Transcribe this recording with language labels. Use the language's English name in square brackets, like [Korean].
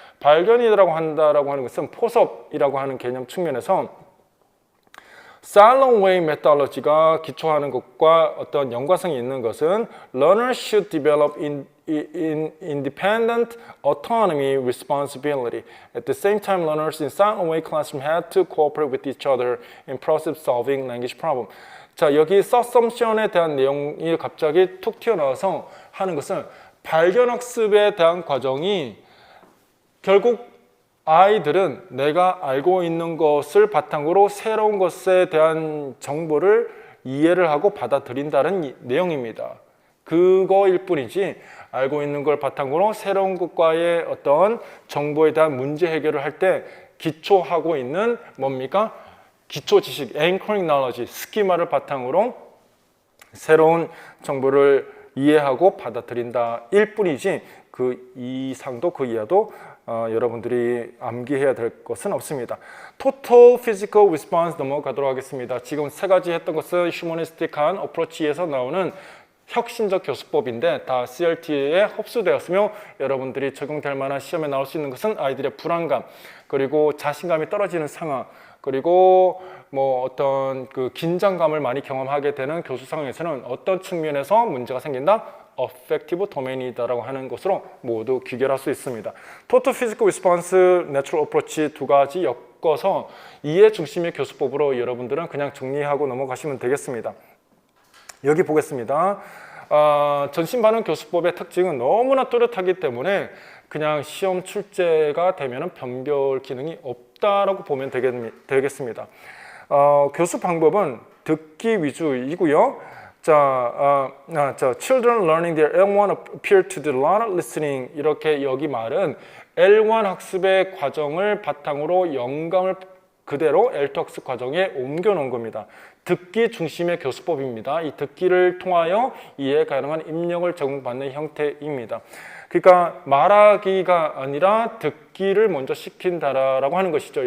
[Korean] 발견이라고 한다라고 하는 것은 포섭이라고 하는 개념 측면에서 Silent Way methodology가 기초하는 것과 어떤 연관성이 있는 것은 [English] Learners should develop independent autonomy responsibility. At the same time, learners in Silent Way classroom had to cooperate with each other in process solving language problem. [Korean] 자, 여기 subsumption에 대한 내용이 갑자기 툭 튀어나와서 하는 것은 발견학습에 대한 과정이 결국 아이들은 내가 알고 있는 것을 바탕으로 새로운 것에 대한 정보를 이해를 하고 받아들인다는 내용입니다. 그거일 뿐이지 알고 있는 걸 바탕으로 새로운 것과의 어떤 정보에 대한 문제 해결을 할 때 기초하고 있는 뭡니까? 기초 지식, anchoring knowledge, 스키마를 바탕으로 새로운 정보를 이해하고 받아들인다 일 뿐이지 그 이상도 그 이하도 여러분들이 암기해야 될 것은 없습니다. Total Physical Response 넘어가도록 하겠습니다. 지금 세 가지 했던 것은 휴머니스틱한 어프로치에서 나오는 혁신적 교수법인데 다 CRT에 흡수되었으며 여러분들이 적용될 만한 시험에 나올 수 있는 것은 아이들의 불안감, 그리고 자신감이 떨어지는 상황, 그리고 뭐 어떤 그 긴장감을 많이 경험하게 되는 교수 상황에서는 어떤 측면에서 문제가 생긴다? affective domain이다라고 하는 것으로 모두 귀결할 수 있습니다. Total Physical Response, Natural Approach 두 가지 엮어서 이해 중심의 교수법으로 여러분들은 그냥 정리하고 넘어가시면 되겠습니다. 여기 보겠습니다. 전신 반응 교수법의 특징은 너무나 뚜렷하기 때문에 그냥 시험 출제가 되면 변별 기능이 없다라고 보면 되겠습니다. 교수 방법은 듣기 위주이고요. [English] 자, children learning their L1 appear to do a lot of listening. [Korean] 이렇게 여기 말은 L1 학습의 과정을 바탕으로 영감을 그대로 L2 학습 과정에 옮겨 놓은 겁니다. 듣기 중심의 교수법입니다. 이 듣기를 통하여 이해 가능한 입력을 제공받는 형태입니다. 그러니까 말하기가 아니라 듣기를 먼저 시킨다라고 하는 것이죠.